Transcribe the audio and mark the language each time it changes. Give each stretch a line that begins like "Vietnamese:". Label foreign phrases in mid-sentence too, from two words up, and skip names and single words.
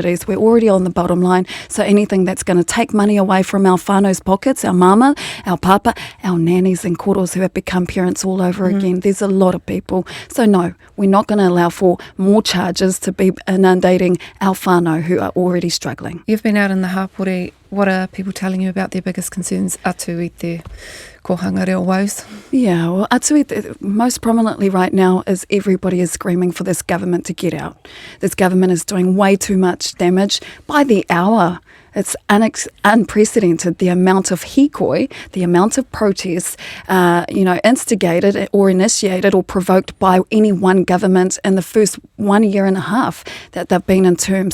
English: We're already on the bottom line, so anything that's going to take money away from our whānau's pockets, our mama, our papa, our nannies and koros who have become parents all over again. There's a lot of people. So no, we're not going to allow for more charges to be inundating our whānau who are already struggling. You've been out in the hapori. What are people telling you about their biggest concerns
Māori: atu i te Kohanga Reo
English: woes? Yeah, well, atu most prominently right now is everybody is screaming for this government to get out. This government is doing way too much damage by the hour. It's unprecedented, the amount of hikoi, the amount of protests, instigated or initiated or provoked by any one government in the first 1 year and a half that they've been in term.